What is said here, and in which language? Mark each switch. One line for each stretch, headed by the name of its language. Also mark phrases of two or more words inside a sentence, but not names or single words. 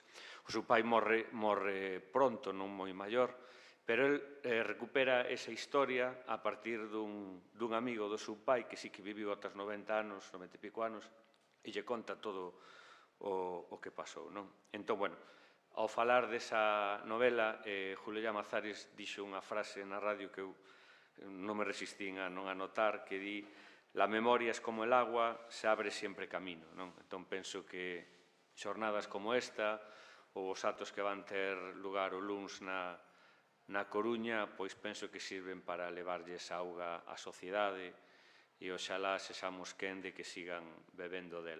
Galician: O seu pai morre pronto, non moi maior, pero el recupera esa historia a partir dun amigo do seu pai que sí que viviu ata os 90 anos, 90 e pico anos, e lle conta todo o que pasou. Entón, ao falar desa novela, Julio Llamazares dixo unha frase na radio que eu non me resistín a non anotar, que di:
Spanish: la memoria es como el agua, se abre siempre camino.
Galician: Entón penso que xornadas como esta, ou os actos que van ter lugar o luns na Coruña, pois penso que sirven para levarlles auga á sociedade e oxalá sexamos quen de que sigan bebendo dela.